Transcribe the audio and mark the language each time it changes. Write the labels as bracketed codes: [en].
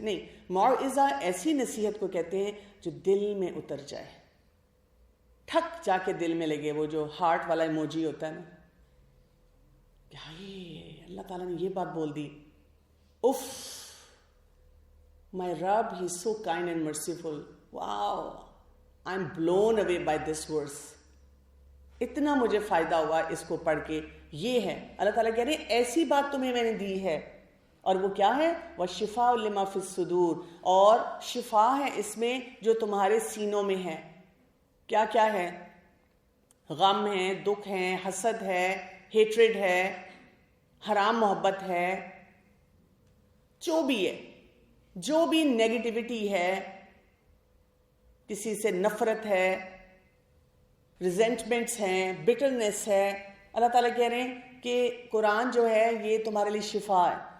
[ur] نہیں، موعظہ ایسی نصیحت کو کہتے ہیں جو دل میں اتر جائے، ٹھک جا کے دل میں لگے. وہ جو ہارٹ والا ایموجی ہوتا ہے نا، کہ ہائے اللہ تعالیٰ نے یہ بات بول دی، if, [en] my Rabb, he is so kind and merciful. Wow, I'm blown away by this verse. [ur] اتنا مجھے فائدہ ہوا اس کو پڑھ کے. یہ ہے اللہ تعالیٰ کہہ رہے ہیں ایسی بات تمہیں میں نے دی ہے، اور وہ کیا ہے؟ [ar] وَشِفَاءٌ لِمَا فِي الصُّدُورِ، [ur] اور شفا ہے اس میں جو تمہارے سینوں میں ہے. کیا کیا ہے؟ غم ہے، دکھ ہے، حسد ہے، ہیٹریڈ ہے، حرام محبت ہے، جو بھی ہے، جو بھی نیگیٹیوٹی ہے، کسی سے نفرت ہے، ریزنٹمنٹس ہیں، بٹرنس ہے، اللہ تعالیٰ کہہ رہے ہیں کہ قرآن جو ہے یہ تمہارے لیے شفا ہے.